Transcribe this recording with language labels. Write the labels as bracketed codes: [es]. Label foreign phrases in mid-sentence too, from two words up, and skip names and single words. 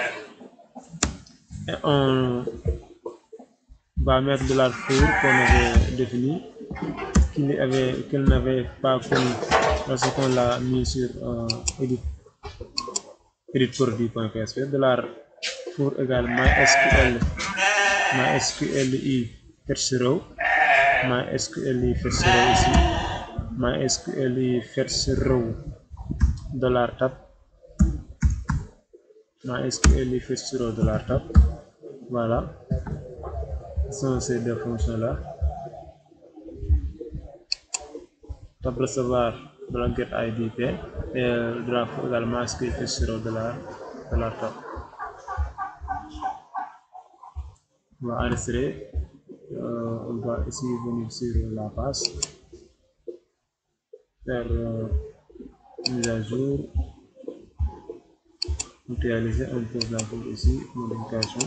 [fr] Et on va mettre $four qu'on avait défini, qu'il n'avait pas connu lorsqu'on l'a mis sur edit.produit.php. $four égale mysqli fetch row, mysqli fetch row ici, mysqli fetch row $tab, mysqli fetch row $tab. Voilà, ce sont ces deux fonctions là. Tab recevoir $get IDP et $four également mysqli fetch row $tab. On va enregistrer. On va ici venir sur la page, faire mise à jour, réaliser, on pose la pause ici, modification.